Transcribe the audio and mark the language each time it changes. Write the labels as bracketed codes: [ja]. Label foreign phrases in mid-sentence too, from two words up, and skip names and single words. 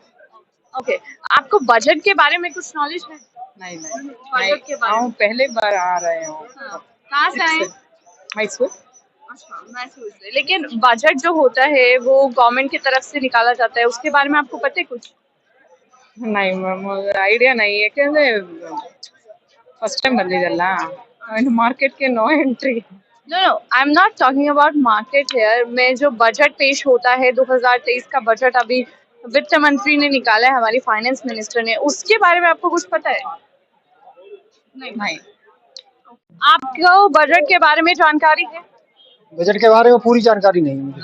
[hi] ओके, आपको बजट के बारे में कुछ नॉलेज है? नहीं नहीं बजट के बारे में हम पहले बार आ रहे हो। हाँ, कहाँ से आए? मैसूर। अच्छा, मैसूर से। लेकिन बजट जो होता है वो गवर्नमेंट की तरफ से निकाला जाता है, उसके बारे में आपको पता है कुछ? [kn] नहीं ಮ್ಯಾಮ್, ಐಡಿಯಾ नहीं ಯಾಕೆಂದ್ರೆ [en] first time [kn] ಬಂದಿದ್ದಲ್ಲ, ಮಾರ್ಕೆಟ್ಗೆ [en] no entry. no no, I am not talking about market here. [hi] में जो बजट पेश होता है 2023 का बजट अभी वित्त मंत्री ने निकाला है, हमारी [en] finance minister [hi] ने, उसके बारे में आपको कुछ पता है? नहीं। आपको बजट के बारे में जानकारी है? बजट के बारे में पूरी जानकारी नहीं है मुझे।